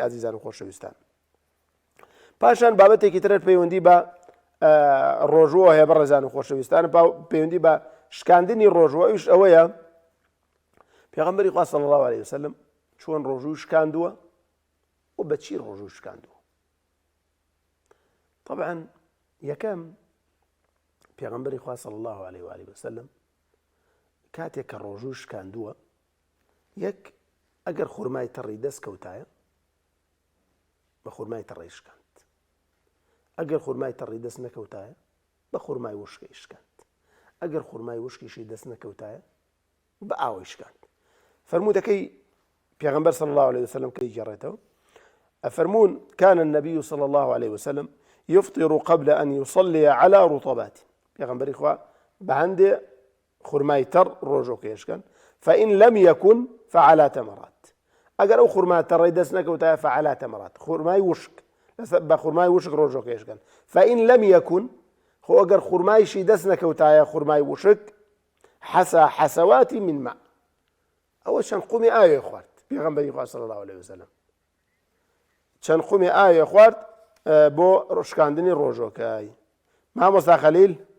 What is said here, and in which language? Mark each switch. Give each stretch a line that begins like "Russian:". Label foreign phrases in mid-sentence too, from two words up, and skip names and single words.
Central Kurdish: ئازیزان و خۆشەویستان، پاشان بابەتێکی ترت پەیوەندی بە ڕۆژوە هەیە بەڕێزان و خۆشەویستان، پەیوەندی بە شکاندنی ڕۆژوە. ئەوش ئەوەیە پێغەمبەری خوا
Arabic: صلی الله عليه وسلم
Central Kurdish: چۆن ڕۆژوو شکاندووە و بەچی ڕۆژوو شکاندووە. طبعا یەکەم پێغەمبەری خوا
Arabic: صلی الله عليه وآله وسلم
Central Kurdish: کاتێک کە ڕۆژوو شکاندووە، یەک ئەگەر خورمای تەڕی دەست کەوتایە بە خورمای تەڕی شکاند، ئەگەر خورمای تەڕی دەست نەکەوتایە بە خورمای وشکەی شکاند، ئەگەر خورمای وشکیشی دەست نەکەوتایە بە ئاوی شکاند. فەرموودەکەی پێغەمبەر
Arabic: صلی الله عليه وسلم
Central Kurdish: کە ئیجێڕێتەوە ئەفەرموون
Arabic: كان النبي صلى الله عليه وسلم يفطر قبل أن يصلي على رطبات.
Central Kurdish: پێغەمبەری خوا بە هەندێ خورمای تەڕ ڕۆژۆکەیشکەن،
Arabic: فإن لم يكن فعلى تمرات.
Central Kurdish: ئەگەر ئەو خورمای تەڕی دەست نەکەوتایە
Arabic: فعلى تمرات،
Central Kurdish: خورمای وشک، بە خورمای وشک ڕۆژۆکەیشکەن.
Arabic: فإن لم يكن،
Central Kurdish: خۆ ئەگەر خورمایشی دەست نەکەوتایە خورمای وشک،
Arabic: حسى حسوات من ماء،
Central Kurdish: ئەوە چەند قومی ئاوێ خوارد. پێغەمبەری خوا
Arabic: صلی الله عليه وسلم
Central Kurdish: چەند قومی ئاوێ خوارد بۆ شکاندنی ڕۆژۆکەی. مامۆستا خەلیل،